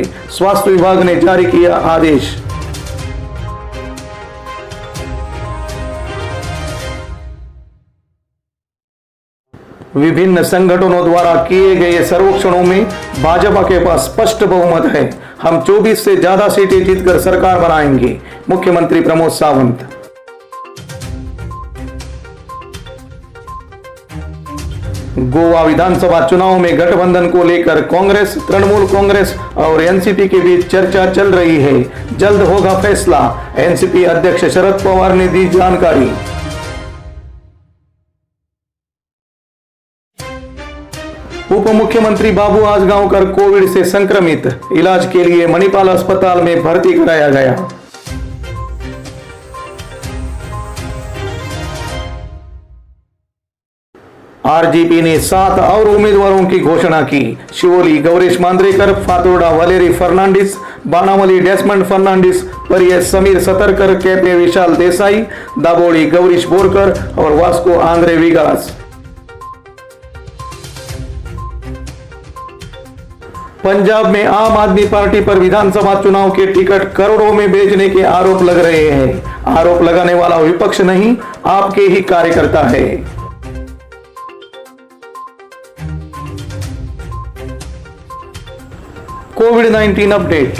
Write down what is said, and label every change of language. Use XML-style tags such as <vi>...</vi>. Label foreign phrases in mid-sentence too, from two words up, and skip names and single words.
<hi>स्वास्थ्य विभाग ने जारी किया आदेश. विभिन्न संगठनों द्वारा किए गए सर्वेक्षणों में भाजपा के पास स्पष्ट बहुमत है. हम 24 से ज्यादा सीटें जीतकर सरकार बनाएंगे. मुख्यमंत्री प्रमोद सावंत. गोवा विधानसभा चुनाव में गठबंधन को लेकर कांग्रेस, तृणमूल कांग्रेस और एनसीपी के बीच चर्चा चल रही है. जल्द होगा फैसला. एनसीपी अध्यक्ष शरद पवार ने दी जानकारी. उप मुख्यमंत्री बाबू आजगांवकर कोविड से संक्रमित. इलाज के लिए मणिपाल अस्पताल में भर्ती कराया गया. आरजेपी ने 7 और उम्मीदवारों की घोषणा की. शिवोली गौरीश मांद्रेकर, फातोर्डा वलेरी फर्नांडिस, बानावली डेस्मंड फर्नांडिस, परियस समीर सतरकर, कैपे विशाल देसाई, दाबोड़ी गौरीश बोरकर और वास्को आंद्रे विगास. पंजाब में आम आदमी पार्टी पर विधानसभा चुनाव के टिकट करोड़ों में बेचने के आरोप लग रहे हैं. आरोप लगाने वाला विपक्ष नहीं, आपके ही कार्यकर्ता है. कोविड-19 अपडेट.</hi>